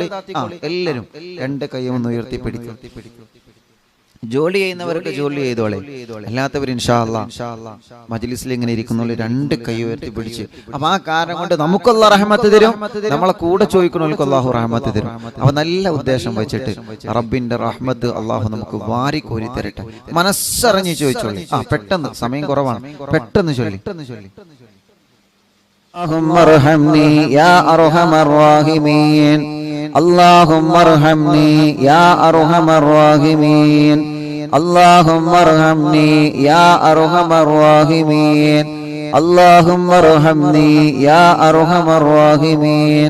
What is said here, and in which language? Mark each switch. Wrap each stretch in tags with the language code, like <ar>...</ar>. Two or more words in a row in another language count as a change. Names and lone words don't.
<ml>എല്ലാവരും രണ്ട് കൈ ഒന്ന് ഉയർത്തി പിടിക്കും. ജോലി ചെയ്യുന്നവർക്ക് ജോലി ചെയ്തോളെ, അല്ലാത്തവർ</ml> <ar>إن شاء الله</ar> <ml>മജ്ലിസിൽ ഇങ്ങനെ ഇരിക്കുന്നോളെ രണ്ട് കൈ ഉയർത്തി പിടിച്ച്. അപ്പൊ ആ കാരണം കൊണ്ട് നമുക്കുള്ള റഹ്മത്ത് തരും, നമ്മളെ കൂടെ ചോദിക്കുന്നവർക്ക് അല്ലാഹു റഹ്മത്ത് തരും. അപ്പൊ നല്ല ഉദ്ദേശം വെച്ചിട്ട് റബ്ബിന്റെ റഹ്മത്ത് അല്ലാഹു നമുക്ക് വാരി കോരി തരട്ടെ. മനസ്സറിഞ്ഞ് ചോദിച്ചോളി. പെട്ടെന്ന്, സമയം കുറവാണ്, പെട്ടെന്ന് ചൊല്ലി.</ml> <ar>اللهم ارحمني يا ارحم الراحمين. اللهم ارحمني يا ارحم الراحمين. اللهم ارحمني يا ارحم الراحمين. اللهم ارحمني يا ارحم الراحمين.</ar>